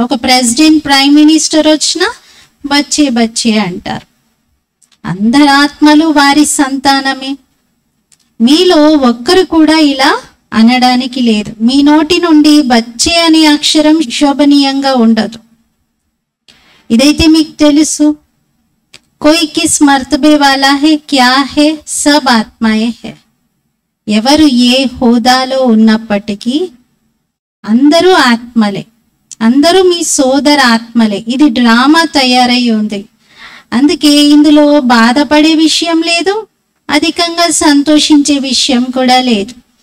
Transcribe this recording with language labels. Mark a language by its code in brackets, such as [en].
[te] ఒక president, prime minister వచ్చినా బచ్చే బచ్చే అంటారు. అందరి ఆత్మలు వారి సంతానమే. మీలో ఒక్కరు కూడా ఇలా అనడానికి లేదు. మీ నోటి నుండి బచ్చే అనే అక్షరం శోభనీయంగా ఉండదు. ఇదైతే మీకు తెలుసు. [hi] कोई किस मर्तबे वाला है, क्या है, सब आत्माएं है. [te] ఎవరు ఏ హోదాలో ఉన్నప్పటికీ అందరూ ఆత్మలే, అందరూ మీ సోదర ఆత్మలే. ఇది డ్రామా తయారై ఉంది. అందుకే ఇందులో బాధపడే విషయం లేదు, అధికంగా సంతోషించే విషయం కూడా లేదు.